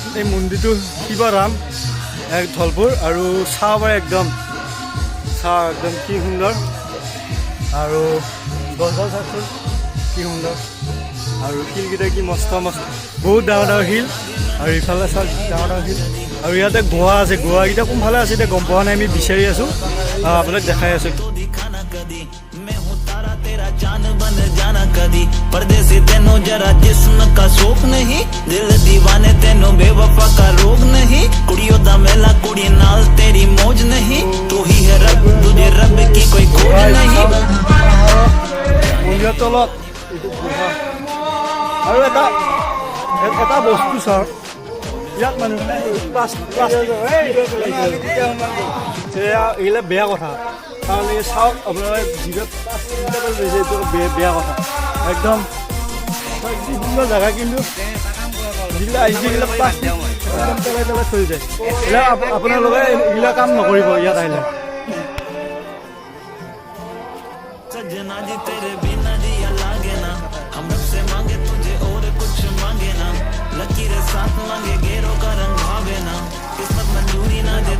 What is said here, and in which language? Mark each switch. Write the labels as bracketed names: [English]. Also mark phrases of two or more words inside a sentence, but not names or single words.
[Assamese] এই মন্দিৰটো শিৱৰাম ধলপুৰ আৰু চাব পাৰে একদম কি সুন্দৰ আৰু গছ গছ আছে কি সুন্দৰ আৰু শিলকেইটা কি মস্ত মস্ত বহুত ডাঙৰ ডাঙৰ শিল আৰু ইফালে চাওক ডাঙৰ ডাঙৰ শিল আৰু ইয়াতে গুহা আছে গুহাকেইটা কোনফালে আছে এতিয়া গম পোৱা নাই আমি বিচাৰি আছোঁ আপোনাক দেখাই আছোঁ [Hindi] जान बन जाना कदी परदेसी तेनो जरा जिस्म का शौक नहीं दिल दीवाने तेनो बेवफा का रोग नहीं [Punjabi] ਕੁੜੀਆਂ ਦਾ ਮੇਲਾ ਕੁੜੀ ਨਾਲ [Hindi] तेरी मौज नहीं तू ही है रब तुझे रब की कोई खोज नहीं [Assamese] তলত আৰু এটা বস্তু চাওক ইয়াত মানুহে এইবিলাক বেয়া কথা কাৰণ এই চাওক আপোনালোকে যিবিলাক এইটো বেয়া কথা একদম সুন্দৰ জেগা কিন্তু যিবিলাক আহিছে সেইবিলাক প্লাষ্টিক একদম পেলাই পেলাই থৈ যায় এইবিলাক আপোনালোকে এইবিলাক কাম নকৰিব ইয়াত আহিলে [Hindi] सजना जी तेरे बिना जिया लागे ना हम रब से मांगे तुझे और कुछ मांगे ना लकीरें साथ मांगे गेरों का रंग भावे ना किस्मत मंजूरी ना दे